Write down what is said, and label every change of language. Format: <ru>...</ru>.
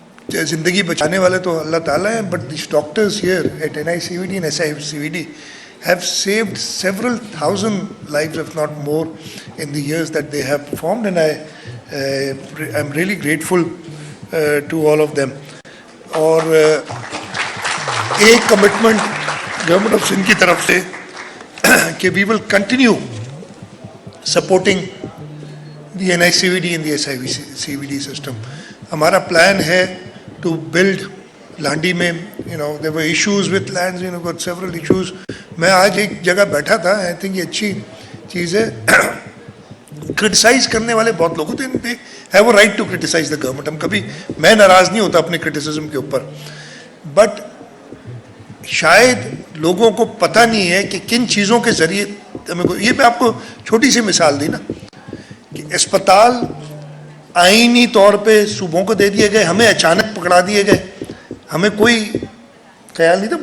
<ur>Zindagi bachane wale to Allah Ta'ala hai,</ur> <en>but these doctors here at NICVD and SICVD have saved several thousand lives, if not more, in the years that they have performed, and I'm really grateful to all of them.</en> <ur>اور ایک</ur> <en>commitment government of Sindh</en> <ur>کی طرف سے کہ</ur> <en>We will continue supporting the NICVD and the SICVD system.</en> <ur>ہمارا plan ہے</ur> <en>To build Landhi میں, there were issues with lands, got several issues.</en> <ur>میں آج ایک جگہ بیٹھا تھا,</ur> <en>I think</en> <ur>یہ اچھی چیز ہے, کرٹیسائز کرنے والے بہت لوگ ہوتے ہیں,</ur> <en>Have a right to criticise the government.</en> <ur>ہم کبھی, میں ناراض نہیں ہوتا اپنے کرٹیسزم کے اوپر, بٹ شاید لوگوں کو پتہ نہیں ہے کہ کن چیزوں کے ذریعے ہمیں یہ میں آپ کو چھوٹی سی مثال دی نا, کہ اسپتال آئینی طور پہ صوبوں کو دے دیے گئے, ہمیں اچانک پکڑا دیے گئے, ہمیں کوئی خیال نہیں تھا.</ur>